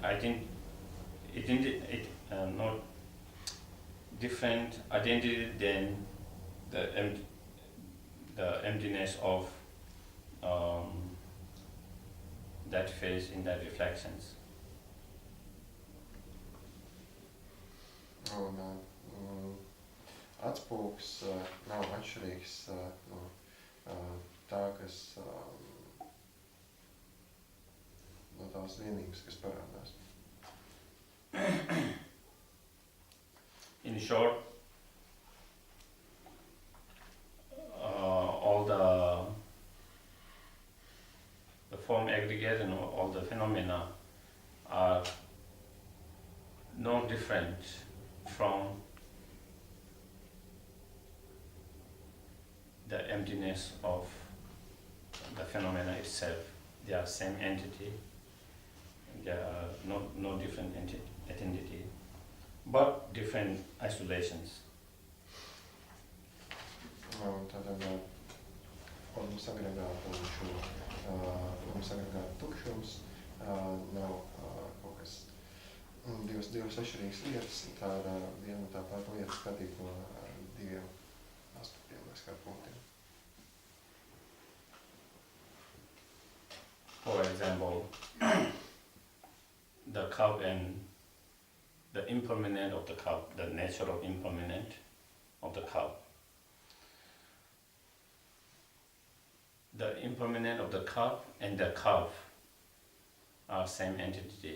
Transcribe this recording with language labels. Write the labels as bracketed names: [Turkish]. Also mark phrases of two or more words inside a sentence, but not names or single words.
[English] I think not different identity than the emptiness of that face in that reflections. [Latvian] Un atspūgs nav atšķirīgs no tā, kas no tās vienības, kas parādās. [English] In short, all the form aggregate and all the phenomena are no different from the emptiness of the phenomena itself. They are same entity. They are no different entity, but different isolations. [Latvian] Tātad formu sagregāta un šo formu sagregāta tukšums nav kaut kas divas atšķirīgas lietas. Tā ir viena tā pati lieta skatīt no diviem aspektiem vai skatu punktiem. [English] For example, the cup and the impermanent of the cup, the nature of impermanent of the cup. The impermanent of the cup and the cup are same entity.